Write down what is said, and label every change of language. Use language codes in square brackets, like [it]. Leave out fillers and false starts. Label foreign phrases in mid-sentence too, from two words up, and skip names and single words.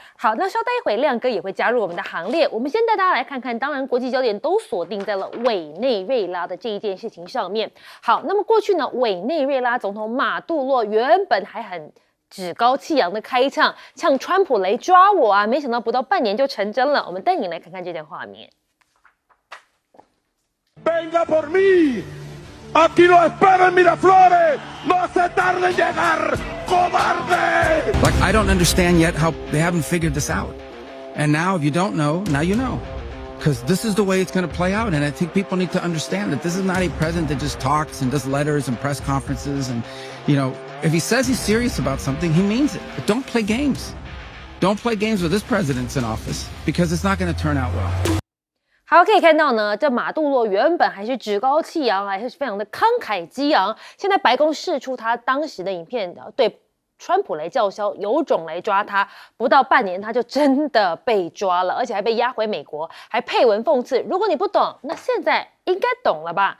[zh] 好，那稍待一会亮哥也会加入我们的行列。我们先带大家来看看，当然国际焦点都锁定在了委内瑞拉的这一件事情上面。好，那么过去呢，委内瑞拉总统马杜洛原本还很趾高气扬的开唱，唱川普来抓我啊！没想到不到半年就成真了。我们带你来看看这段画面。 [es] Venga por mí, aquí lo espero en Miraflores, no se tarde en llegar, cobarde. [en] Like I don't understand yet how they haven't figured this out, and now if you don't know, now you know. Because this is the way it's going to play out. And I think people need to understand that this is not a president that just talks and does letters and press conferences. And, you know, if he says he's serious about something, he means it. But don't play games. Don't play games with this president's in office because it's not going to turn out well. [zh] 好，可以看到呢，这马杜洛原本还是趾高气扬，还是非常的慷慨激昂。现在白宫释出他当时的影片，对川普来叫嚣，有种来抓他！不到半年，他就真的被抓了，而且还被押回美国，还配文讽刺：如果你不懂，那现在应该懂了吧？